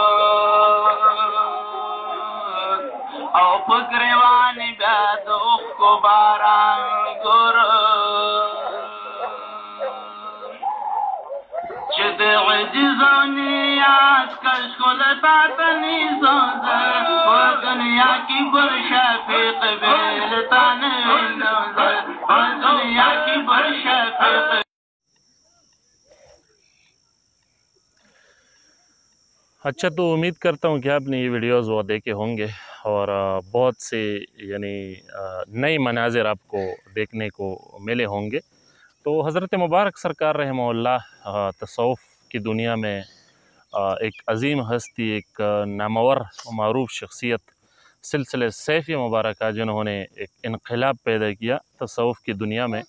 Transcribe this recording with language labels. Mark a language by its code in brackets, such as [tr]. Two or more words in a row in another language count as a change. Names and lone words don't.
[ps] او په ګریوان بیا د اوښکو باران ګورو چې د عجز او نیاز کشکول تا ته نیزانده په دنیا کې بل شفیق بېلتا نه وینم زه په دنیا کې بل شفیق. [ur] اچھا، تو امید کرتا ہوں کہ آپ نے یہ ویڈیوز وہ دیکھے ہوں گے اور بہت سے یعنی نئے مناظر آپ کو دیکھنے کو ملے ہوں گے. تو حضرت مبارک سرکار رحمہ اللہ تصوف کی دنیا میں ایک عظیم ہستی، ایک نامور معروف شخصیت سلسلہ سیفی مبارک، جنہوں نے ایک انقلاب پیدا کیا تصوف کی دنیا میں.